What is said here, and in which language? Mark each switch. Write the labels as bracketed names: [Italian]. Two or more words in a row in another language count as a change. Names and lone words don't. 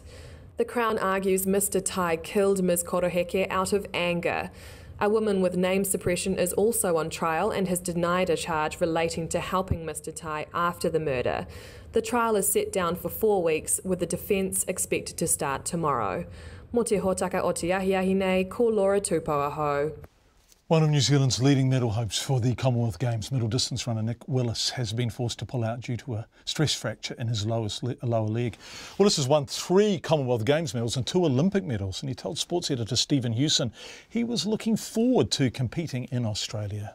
[English] The Crown argues Mr Tai killed Ms Koroheke out of anger. A woman with name suppression is also on trial and has denied a charge relating to helping Mr Tai after the murder. The trial is set down for 4 weeks, with the defence expected to start tomorrow. [Māori] Mo te hōtaka o te ahiahi nei, ko Laura Tupou aho. [English] One of New Zealand's leading medal hopes for the Commonwealth Games, middle distance runner Nick Willis, has been forced to pull out due to a stress fracture in his lower leg. Willis has won 3 Commonwealth Games medals and 2 Olympic medals, and he told sports editor Stephen Hewson he was looking forward to competing in Australia.